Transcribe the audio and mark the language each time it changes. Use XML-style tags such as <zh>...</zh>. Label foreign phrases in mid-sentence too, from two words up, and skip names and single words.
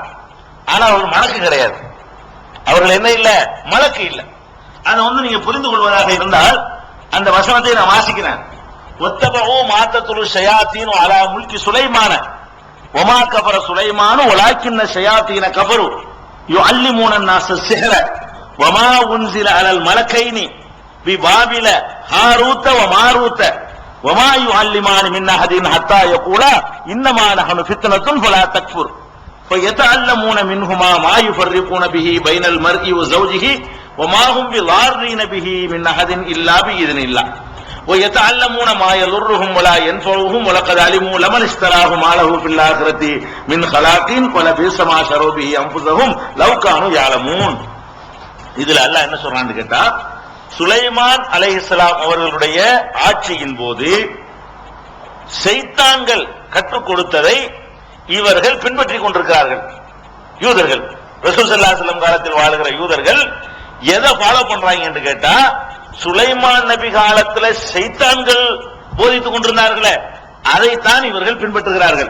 <ta>ஆனால் அவர்கள் மலக்கு கிடையாது. அவர்கள் என்ன இல்ல, மலக்கு இல்ல. அதை நீங்க புரிந்து கொள்வதாக இருந்தால் அந்த வசனத்தை நான் வாசிக்கிறேன்.</ta> <ar>واتبعوا ما تتلو الشياطين على ملك سليمان وما كفر سليمان ولكن الشياطين كفروا يعلمون الناس السحر وما انزل على الملكين ببابل هاروت وماروت وما يعلمان من احد حتى يقولا انما نحن فتنة فلا تكفر فيتعلمون منهما ما يفرقون به بين المرء وزوجه وما هم بضارين به من احد الا باذن الله ويتعلمون ما يضرهم ولا ينفعهم ولقد علموا لمن اشتراه ما له في الآخرة من خلاق ولبئس ما شروا به انفسهم لو كانوا يعلمون.</ar> <ta>இதுல அல்லாஹ் என்ன சொல்றான்னு கேட்டா, சுலைமான் அலைஹிஸ்ஸலாம் அவர்களுடைய ஆட்சியின் போது சைத்தான்கள் கற்றுக் கொடுத்ததை இவர்கள் பின்பற்றிக் கொண்டிருக்கிறார்கள். யூதர்கள்,</ta> <ar>رسول صلى الله عليه وسلم</ar> <ta>காலத்தில் வாழுகிற யூதர்கள் எதை ஃபாலோ பண்றாங்க என்று கேட்டா, சுலைமான் நபி காலத்தில் சைத்தான்கள் போதித்துக் கொண்டிருந்தார்களே அதைத்தான் இவர்கள் பின்பற்றுகிறார்கள்.</ta>